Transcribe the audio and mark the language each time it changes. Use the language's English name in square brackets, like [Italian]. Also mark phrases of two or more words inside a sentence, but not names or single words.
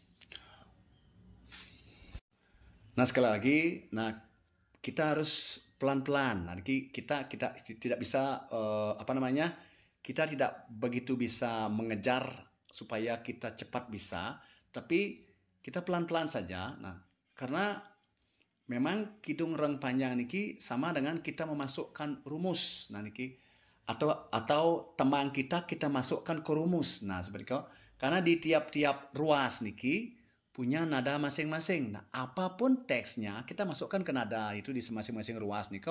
[Indonesian] Nah sekali lagi, kita harus pelan-pelan. Nah, kita tidak bisa kita tidak begitu bisa mengejar supaya kita cepat bisa, tapi kita pelan-pelan saja. Nah, karena memang kidung reng panjang niki sama dengan kita memasukkan rumus. Nah niki atau temang kita masukkan ke rumus. Nah seperti itu. Karena di tiap-tiap ruas niki punya nada masing-masing. Nah apapun teksnya kita masukkan ke nada itu di masing-masing ruas niko.